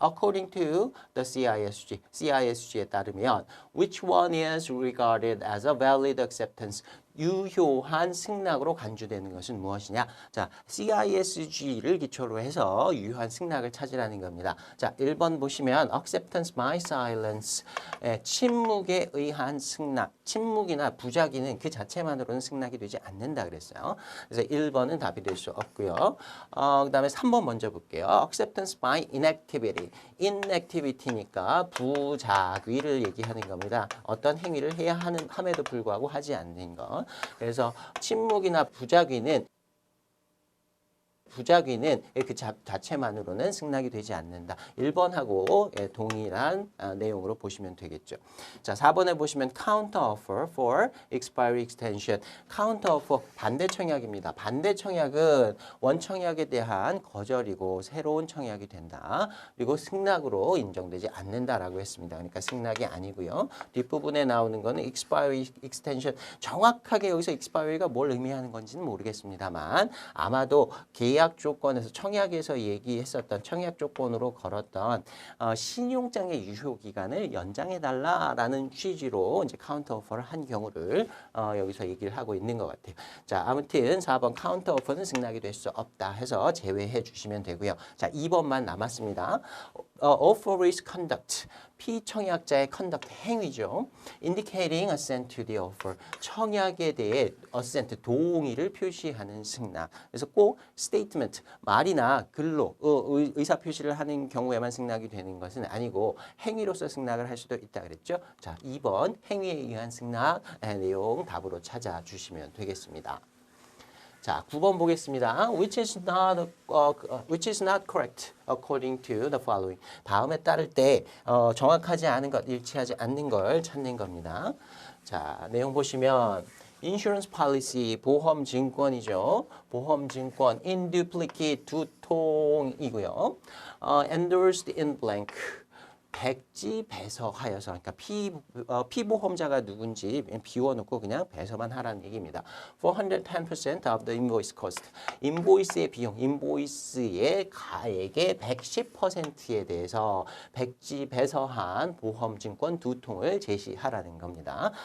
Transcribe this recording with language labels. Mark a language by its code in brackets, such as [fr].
[en] According to the CISG [ko] 에 따르면 [en] which one is regarded as a valid acceptance? [ko] 유효한 승낙으로 간주되는 것은 무엇이냐? 자, CISG를 기초로 해서 유효한 승낙을 찾으라는 겁니다. 자, 1번 보시면 [en] acceptance by silence, [ko] 침묵에 의한 승낙, 침묵이나 부작위는 그 자체만으로는 승낙이 되지 않는다 그랬어요. 그래서 1번은 답이 될 수 없고요. 그 다음에 3번 먼저 볼게요. [en] acceptance by inactivity, [ko] inactivity니까 부작위를 얘기하는 겁니다. 어떤 행위를 해야 함에도 불구하고 하지 않는 것. 그래서 침묵이나 부작위는 그 자체만으로는 승낙이 되지 않는다. 1번하고 동일한 내용으로 보시면 되겠죠. 자, 4번에 보시면 [en] counteroffer for expiry extension. [ko] counteroffer 반대 청약입니다. 반대 청약은 원 청약에 대한 거절이고 새로운 청약이 된다. 그리고 승낙으로 인정되지 않는다라고 했습니다. 그러니까 승낙이 아니고요. 뒷부분에 나오는 거는 expiry extension. 정확하게 여기서 expiry가 뭘 의미하는 건지는 모르겠습니다만 아마도 계약 조건에서 청약에서 얘기했었던 청약 조건으로 걸었던 신용장의 유효 기간을 연장해 달라라는 취지로 이제 카운터 오퍼를 한 경우를 여기서 얘기를 하고 있는 것 같아요. 자, 아무튼 4번 카운터 오퍼는 승낙이 될 수 없다 해서 제외해 주시면 되고요. 자, 2번만 남았습니다. [en] Offer is conduct. [ko] 피청약자의 conduct 행위죠. [en] Indicating assent to the offer. [ko] 청약에 대해 assent 동의를 표시하는 승낙. 그래서 꼭 statement 말이나 글로 의사 표시를 하는 경우에만 승낙이 되는 것은 아니고 행위로서 승낙을 할 수도 있다 그랬죠. 자, 2번 행위에 의한 승낙 내용 답으로 찾아주시면 되겠습니다. 자, 9번 보겠습니다. [en] Which is not correct according to the following. [ko] 다음에 따를 때 정확하지 않은 것, 일치하지 않는 걸 찾는 겁니다. 자, 내용 보시면 insurance policy, 보험증권이죠. [en] 보험증권, in duplicate, [ko] 두통이고요. [en] endorsed in blank. [ko] 백지배서하여서, 그러니까 피보험자가 누군지 비워놓고 그냥 배서만 하라는 얘기입니다. [en] 410% of the invoice cost. [ko] 인보이스의 비용, 인보이스의 가액의 110%에 대해서 백지배서한 보험증권 2통을 제시하라는 겁니다.